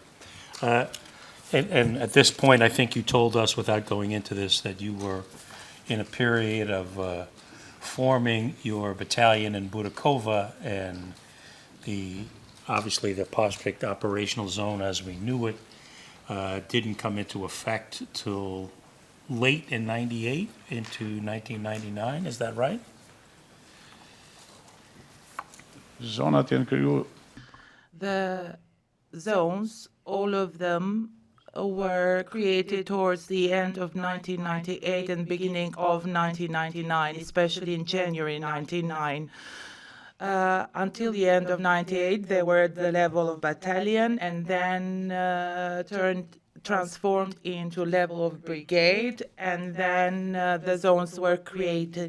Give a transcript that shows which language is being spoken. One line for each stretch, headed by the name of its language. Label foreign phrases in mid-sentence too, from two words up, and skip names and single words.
English: And at this point, I think you told us, without going into this, that you were in a period of forming your battalion in Budakova, and obviously the Maastricht operational zone as we knew it didn't come into effect till late in 98 into 1999, is that right?
Albanian: Zonat janë kriju...
English: The zones, all of them were created towards the end of 1998 and beginning of 1999, especially in January 99. Until the end of 98, they were at the level of battalion and then transformed into level of brigade, and then the zones were created.